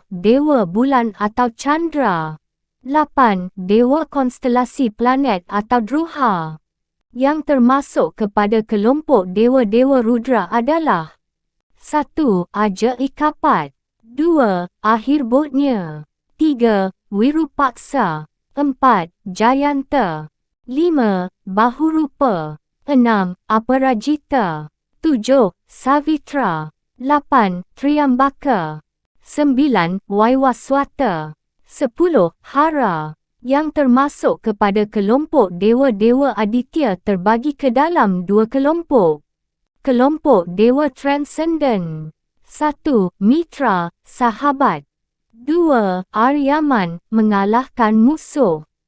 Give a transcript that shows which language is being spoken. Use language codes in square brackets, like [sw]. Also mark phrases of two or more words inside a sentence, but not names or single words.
[id] Dewa Bulan atau Chandra, 8. Dewa Konstelasi Planet atau Druha. Yang termasuk kepada kelompok dewa-dewa Rudra adalah 1. Aja Ikapat, 2. Akhir Bodnya, 3. Wirupaksa, 4. Jayanta, 5. Bahurupa, 6. Aparajita, 7. Savitra, 8. Triambaka, 9. Waiwaswata, 10. Hara. Yang termasuk kepada kelompok dewa-dewa Aditya terbagi ke dalam 2 kelompok. Kelompok dewa transcendent. 1. Mitra, sahabat. 2. Aryaman, mengalahkan musuh.